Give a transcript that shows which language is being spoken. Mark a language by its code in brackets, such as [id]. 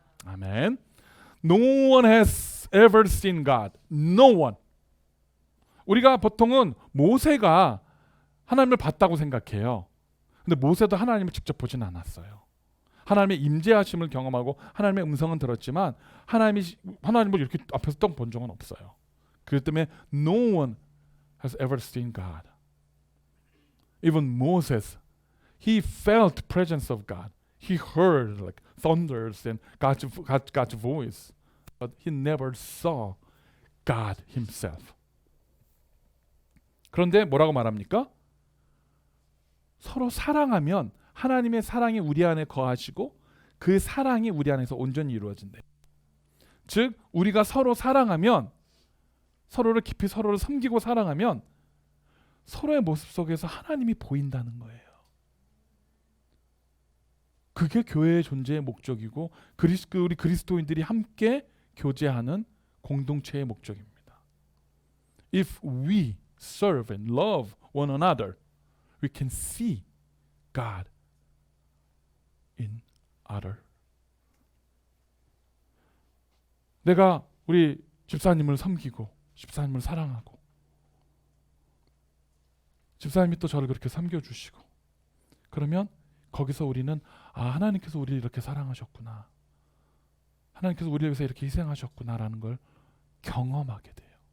[en] 아멘. No one has ever seen God. No one. [ko] 우리가 보통은 모세가 하나님을 봤다고 생각해요. 근데 모세도 하나님을 직접 보진 않았어요. 하나님의 임재하심을 경험하고 하나님의 음성은 들었지만 하나님을 이렇게 앞에서 딱 본 적은 없어요. 그렇기 때문에 [en] no one has ever seen God. Even Moses, he felt the presence of God. He heard like thunders and God's voice, but he never saw God himself. [ko] 그런데 뭐라고 말합니까? 서로 사랑하면 하나님의 사랑이 우리 안에 거하시고 그 사랑이 우리 안에서 온전히 이루어진대. 즉 우리가 서로 사랑하면, 서로를 깊이 서로를 섬기고 사랑하면 서로의 모습 속에서 하나님이 보인다는 거예요. 그게 교회의 존재의 목적이고 우리 그리스도인들이 함께 교제하는 공동체의 목적입니다. [en] If we serve and love one another, we can see God in other. [ko] 내가 우리 집사님을 섬기고 집사님을 사랑하고 집사님이 또 저를 그렇게 섬겨주시고 그러면 거기서 우리는 하나님께서 우리를 이렇게 사랑하셨구나, 하나님께서 우리를 위해서 이렇게 희생하셨구나라는 걸 경험하게 돼요.